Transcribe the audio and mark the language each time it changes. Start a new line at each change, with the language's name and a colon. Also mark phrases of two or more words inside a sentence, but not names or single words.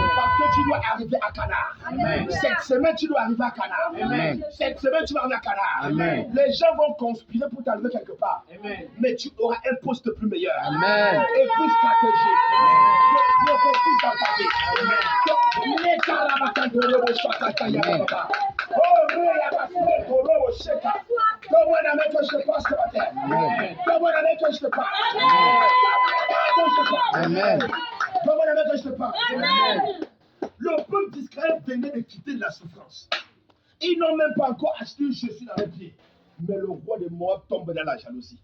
French: Parce que tu dois arriver à Canard. Amen. Cette semaine, tu dois arriver à Canard. Amen. Cette semaine, tu vas arriver à Canard. Amen. Les gens vont conspirer pour t'arriver quelque part. Amen. Mais tu auras un poste plus meilleur. Amen. Et plus stratégique. Je prophétise dans ta vie. Les carabacandoro chakataya baba. Oh, réabasé, koro sheka. Comment on a mis que je te passe ce matin? Comment on a mis que je te passe? Amen. Comment on a mis que je te passe? Amen. Le peuple d'Israël venait de quitter la souffrance. Ils n'ont même pas encore acheté une chaussure dans les pieds. Mais le roi de Moab tombe dans la jalousie.